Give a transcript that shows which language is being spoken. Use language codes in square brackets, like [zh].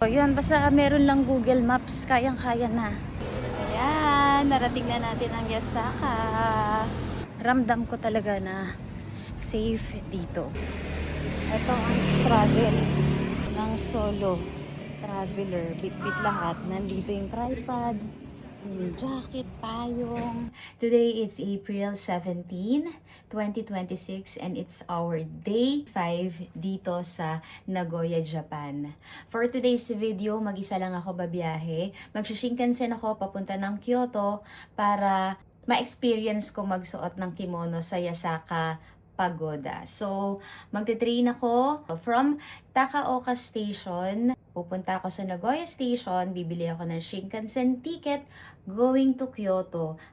[tl] So yun, basta meron lang Google Maps, kayang-kaya na. Ayan, narating na natin ang Yasaka. Ramdam ko talaga na safe dito. Ito ang struggle ng solo traveler. Bit-bit lahat. Nandito yung tripod, yung jacket, payong. [en] Today is April 17, 2026 and it's our day 5 [tl] dito sa Nagoya, Japan. [en] For today's video, [tl] mag-isa lang ako babiyahe. Magsishinkansen ako papunta ng Kyoto para ma-experience ko magsuot ng kimono sa Yasaka Pagoda. So, magte-train ako from Takaoka Station. Pupunta ako sa Nagoya Station, bibili ako ng Shinkansen ticket [en] going to Kyoto.